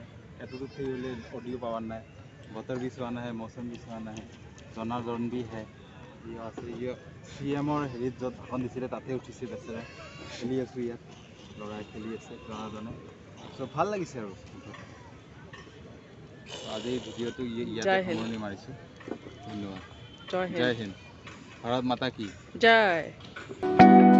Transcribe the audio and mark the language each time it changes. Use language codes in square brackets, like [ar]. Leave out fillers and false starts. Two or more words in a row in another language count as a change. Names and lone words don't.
[as] এতটো হ'লে অডিঅ' পাৱাৰ নাই। বতৰ [hi] भी सुहाना है, मौसम भी सुहाना है, জনাৰ্দন भी है। [as] ইয়ো আছে, CMৰ হেৰিত য'ত ভাষণ দিছিলে তাতে উঠিছে বেচেৰা। খেলি আছোঁ ইয়াত, ল'ৰাই খেলি আছে, জনাৰ্দনে। চ' ভাল লাগিছে আৰু আজি ভিডিঅ'টো ইয়াতে সামৰণি মাৰিছোঁ। ধন্যবাদ। [hi] जय हिंद। भारत माता की जय।